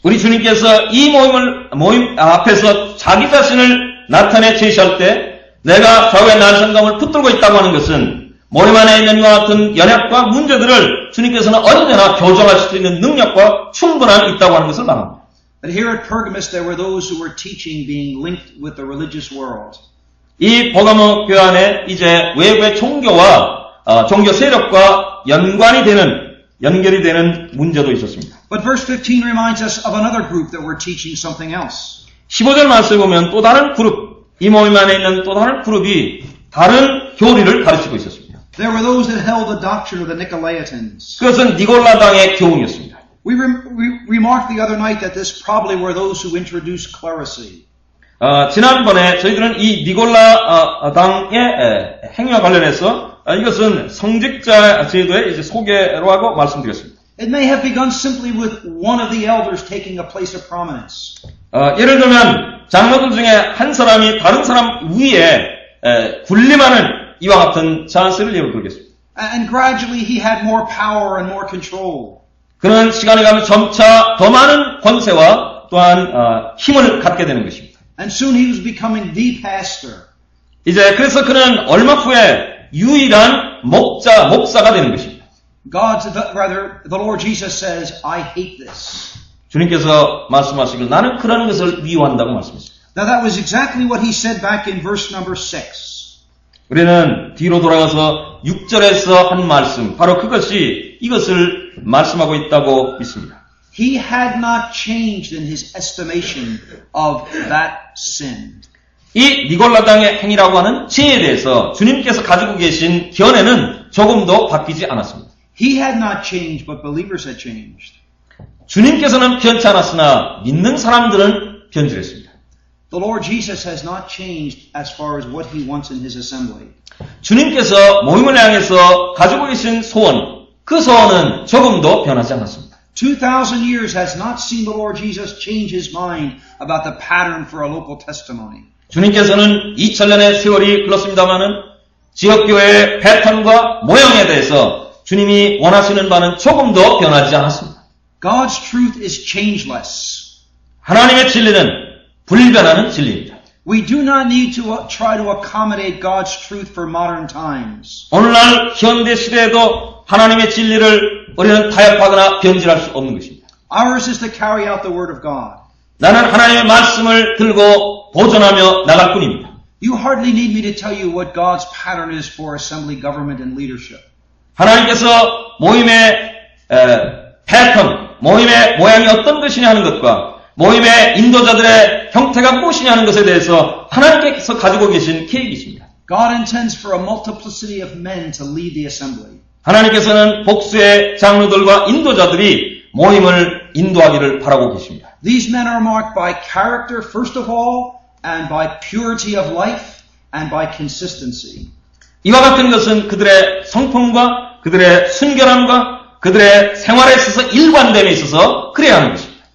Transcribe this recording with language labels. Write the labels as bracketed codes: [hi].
[ko] 우리 주님께서 이 모임 앞에서 자기 자신을 나타내 제시할 때 내가 좌우의 날성감을 붙들고 있다고 하는 것은 모임 안에 있는 이와 같은 연약과 문제들을 주님께서는 언제나 교정할 수 있는 능력과 충분함이 있다고 하는 것을 말합니다. [en] But here at Pergamos there were those who were teaching being linked with the religious world. [ko] 이 버가모 교회 안에 이제 외부의 종교와 종교 세력과 연결이 되는 문제도 있었습니다. [en] But verse 15 reminds us of another group that were teaching something else. [ko] 15절 말씀에 보면 또 다른 그룹, 이 모임 안에 있는 또 다른 그룹이 다른 교리를 가르치고 있었습니다. [en] There were those that held the doctrine of the Nicolaitans. [ko] 그것은 니골라당의 교훈이었습니다. [en] We remarked the other night that this probably were those who introduced clerisy. [ko] 지난번에 저희들은 이 니골라당의 행위와 관련해서 이것은 성직자 제도의 이제 소개로 하고 말씀드렸습니다. [en] It may have begun simply with one of the elders taking a place of prominence. [ko] 예를 들면 장로들 중에 한 사람이 다른 사람 위에 군림하는 이와 같은 자세를 예로 들겠습니다. [en] And gradually he had more power and more control. [ko] 그는 시간이 가면 점차 더 많은 권세와 또한 힘을 갖게 되는 것입니다. [en] And soon he was becoming the pastor. [ko] 이제 그래서 그는 얼마 후에 유일한 목사가 되는 것입니다. [en] The Lord Jesus says, I hate this. [ko] 주님께서 말씀하시길 나는 그러는 것을 미워한다고 말씀했습니다. [en] Now that was exactly what he said back in verse number 6. [ko] 우리는 뒤로 돌아가서 6절에서 한 말씀, 바로 그것이 이것을 말씀하고 있다고 믿습니다. [en] He had not changed in his estimation of that sin. [ko] 이 니골라당의 행위라고 하는 죄에 대해서 주님께서 가지고 계신 견해는 조금도 바뀌지 않았습니다. [en] He had not changed, but believers had changed. [ko] 주님께서는 변치 않았으나 믿는 사람들은 변질했습니다. [en] The Lord Jesus has not changed as far as what he wants in his assembly. [ko] 주님께서 모임을 향해서 가지고 계신 소원, 그 소원은 조금도 변하지 않았습니다. [en] 2,000 years has not seen the Lord Jesus change his mind about the pattern for a local testimony. [ko] 주님께서는 2000년의 세월이 흘렀습니다마는 지역교회의 패턴과 모형에 대해서 주님이 원하시는 바는 조금도 변하지 않았습니다. [en] God's truth is changeless. [ko] 하나님의 진리는 불변하는 진리입니다. [en] We do not need to try to accommodate God's truth for modern times. [ko] 오늘날 현대 시대에도 하나님의 진리를 우리는 타협하거나 변질할 수 없는 것입니다. [en] Ours is to carry out the Word of God. [ko] 나는 하나님의 말씀을 들고 보존하며 나갈 뿐입니다. [en] You hardly need me to tell you what God's pattern is for assembly, government, and leadership. [ko] 하나님께서 모임의 패턴, 모임의 모양이 어떤 것이냐 하는 것과 모임의 인도자들의 형태가 무엇이냐 하는 것에 대해서 하나님께서 가지고 계신 계획이십니다. [en] God intends for a multiplicity of men to lead the assembly. [ko] 하나님께서는 복수의 장로들과 인도자들이 모임을 인도하기를 바라고 계십니다. [en] These men are marked by character, first of all, and by purity of life, and by consistency. [ko] 이와 같은 것은 그들의 성품과 그들의 순결함과 그들의 생활에 있어서 일관됨에 있어서 그래야 하는 것입니다.